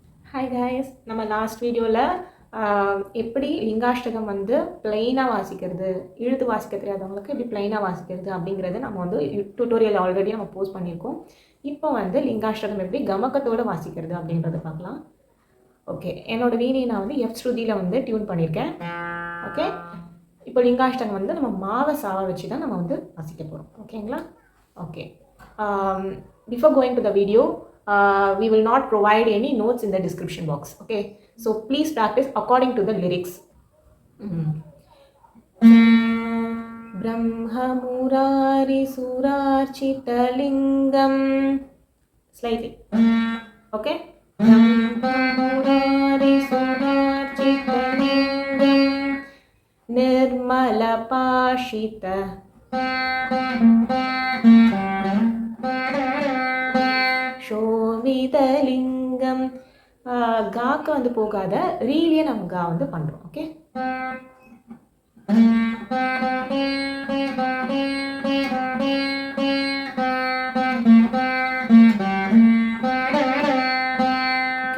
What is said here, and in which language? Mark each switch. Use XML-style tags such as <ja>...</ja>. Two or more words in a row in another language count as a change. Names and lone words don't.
<ta>ஹாய் காய்ஸ், நம்ம</ta> <en>last video</en> <ta>எப்படி லிங்காஷ்டகம் வந்து பிளைனாக வாசிக்கிறது, இழுத்து வாசிக்க தெரியாதவங்களுக்கு எப்படி பிளைனாக வாசிக்கிறது அப்படிங்கிறது நம்ம வந்து</ta> <en>tutorial already</en> <ta>நம்ம போஸ்ட் பண்ணியிருக்கோம். இப்போ வந்து லிங்காஷ்டகம் எப்படி கமக்கத்தோடு வாசிக்கிறது அப்படின்றத பார்க்கலாம். ஓகே, என்னோடய வீணை நான் வந்து எஃப் ஸ்ருதியில் வந்து டியூன் பண்ணியிருக்கேன். ஓகே, இப்போ லிங்காஷ்டகம் வந்து நம்ம மாவை சாவை வச்சு தான் நம்ம வந்து வாசிக்க போகிறோம். ஓகேங்களா? ஓகே,</ta> <en>before going to the video, we will not provide any notes in the description box. Okay, so please practice according to the lyrics.</en> <sa>Brahma Murari Surarchitalingam.</sa> <en>Slightly. Okay.</en> <sa>Brahma Murari Surarchitalingam Nirmala Pashita ஷோவிதலிங்கம்.</sa> <ta>காக்கு வந்து போகாத ரீலியே நம்ம கா வந்து பண்ணுறோம்.</ta> <en>okay, okay.</en>